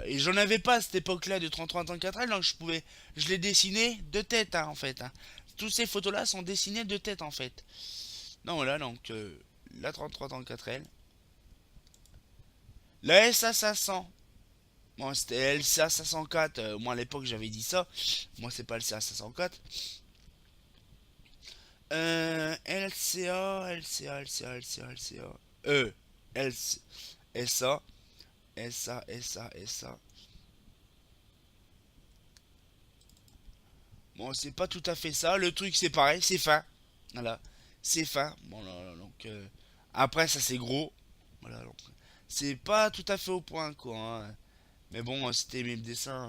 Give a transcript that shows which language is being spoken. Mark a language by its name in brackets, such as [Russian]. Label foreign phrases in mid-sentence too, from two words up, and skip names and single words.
[French] Et j'en avais pas à cette époque-là de 3334L, donc je l'ai dessiné de tête, hein, en fait. Hein. Toutes ces photos-là sont dessinées de tête, en fait. Donc voilà, donc la 3334L. La SA500. Bon, c'était LCA 504. Moi, à l'époque, j'avais dit ça. Moi, c'est pas le LCA 504. LCA, LCA, LCA, LCA, LCA. LC, SA, SA, SA, SA. Bon, c'est pas tout à fait ça. Le truc, c'est pareil, c'est fin. Voilà, c'est fin. Bon, là, donc, après, ça, c'est gros. Voilà, donc, c'est pas tout à fait au point, quoi. Hein. Mais bon, c'était mes dessins.